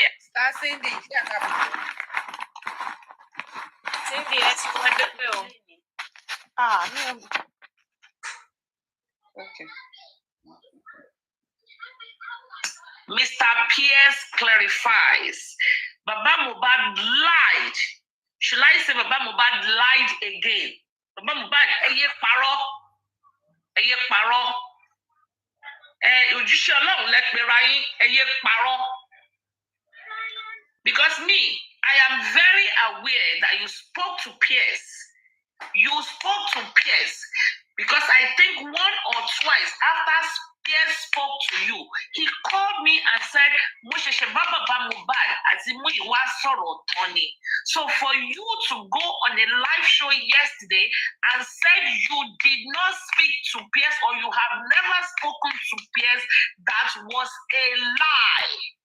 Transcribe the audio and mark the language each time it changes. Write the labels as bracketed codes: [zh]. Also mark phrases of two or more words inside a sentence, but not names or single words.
[en] Cindy, let's go and do. Okay. Mr. Pierce clarifies. Baba Mohbad lied. Should I say Baba Mohbad lied again? [yo] Baba Mohbad, eye paro. Ojúṣe Ọlọ́run lẹ pera yín, eye paro. [en] Because me, I am very aware that you spoke to Pierce. You spoke to Pierce because I think one or twice after Pierce spoke to you, he called me and said, so for you to go on a live show yesterday and said you did not speak to Pierce or you have never spoken to Pierce, that was a lie.